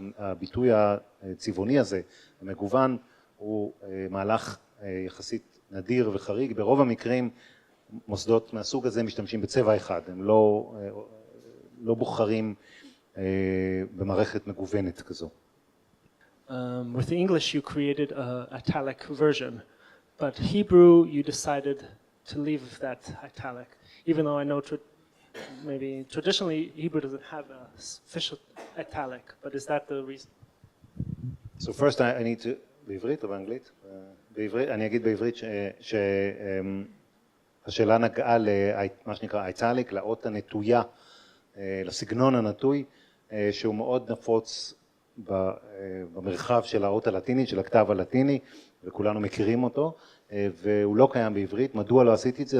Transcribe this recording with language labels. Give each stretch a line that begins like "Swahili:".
Hebrew: הביטוי הצבעוני הזה, המגוון, הוא מהלך יחסית נדיר וחריג. ברוב המקרים מוסדות מהסוג הזה משתמשים בצבע אחד, הם לא בוחרים במערכת מגוונת כזו.
English: With English you created a italic version, but Hebrew you decided to leave that italic, even though I know maybe traditionally Hebrew doesn't have a official italic, but is that the reason? So first I need to,
Hebrew: בעברית או באנגלית? בעברית, אני אגיד בעברית שהשאלה נגעה למה שנקרא italic, לאות הנטויה, לסגנון הנטוי, שהוא מאוד נפוץ במרחב של האות הלטינית, של הכתב הלטיני, וכולנו מכירים אותו, והוא לא קיים בעברית. מדוע לא עשיתי את זה?